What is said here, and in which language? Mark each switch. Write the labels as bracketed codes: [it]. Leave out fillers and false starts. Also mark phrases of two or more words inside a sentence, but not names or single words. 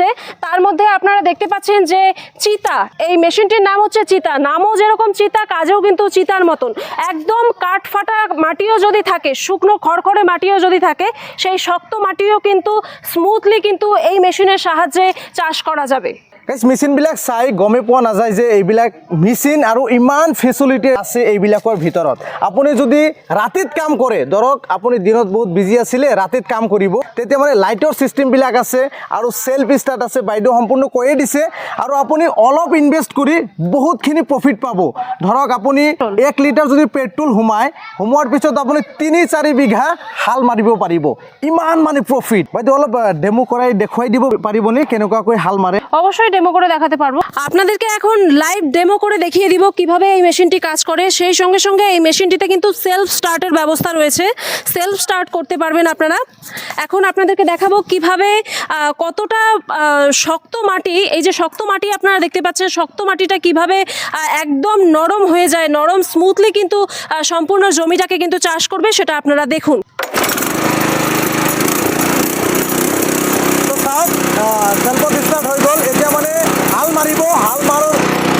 [bn] তার মধ্যে আপনারা দেখতে পাচ্ছেন যে চিতা, এই মেশিনটির নাম হচ্ছে চিতা। নামও যেরকম চিতা, কাজেও কিন্তু চিতার মতন। একদম কাঠ ফাটা মাটিও যদি থাকে, শুকনো খড়খড়ে মাটিও যদি থাকে, সেই শক্ত মাটিও কিন্তু স্মুথলি কিন্তু এই মেশিনের সাহায্যে চাষ করা যাবে। [as] মেচিনবিলাক চাই গমে পোৱা নাযায় যে এইবিলাক মেচিন আৰু ইমান ফেচিলিটি আছে এইবিলাকৰ ভিতৰত। আপুনি যদি ৰাতিত কাম কৰে, ধৰক আপুনি দিনত বহুত বিজি আছিলে, ৰাতিত কাম কৰিব, তেতিয়া মানে লাইটৰ চিষ্টেমবিলাক আছে আৰু [en] self start [as] আছে, বাইদেউ সম্পূৰ্ণ কৈয়ে দিছে। আৰু আপুনি অলপ ইনভেষ্ট কৰি বহুতখিনি প্ৰফিট পাব। ধৰক আপুনি 1 লিটাৰ যদি পেট্ৰল সোমোৱাৰ পিছত আপুনি 3-4 বিঘা হাল মাৰিব পাৰিব। ইমান মানে প্ৰফিট। বাইদেউ অলপ ডেমো কৰাই দেখুৱাই দিব পাৰিবনে কেনেকুৱাকৈ হাল মাৰে? [bn] অবশ্যই ডেমো করে দেখাতে পারবো। আপনাদেরকে এখন [en] live demo [bn] করে দেখিয়ে দিব কিভাবে এই মেশিনটি কাজ করে। সেই সঙ্গে সঙ্গে এই মেশিনটিতে কিন্তু সেলফ স্টার্টের ব্যবস্থা রয়েছে, [en] self start [bn] করতে পারবেন আপনারা। এখন আপনাদেরকে দেখাবো কিভাবে কতটা শক্ত মাটি, এই যে শক্ত মাটি আপনারা দেখতে পাচ্ছেন, শক্ত মাটিটা কিভাবে একদম নরম হয়ে যায়, নরম স্মুথলি কিন্তু সম্পূর্ণ জমিটাকে কিন্তু চাষ করবে, সেটা আপনারা দেখুন। [as] সেলফত ষ্টাৰ্ট হৈ গ'ল। এতিয়া মানে হাল মাৰিব, হাল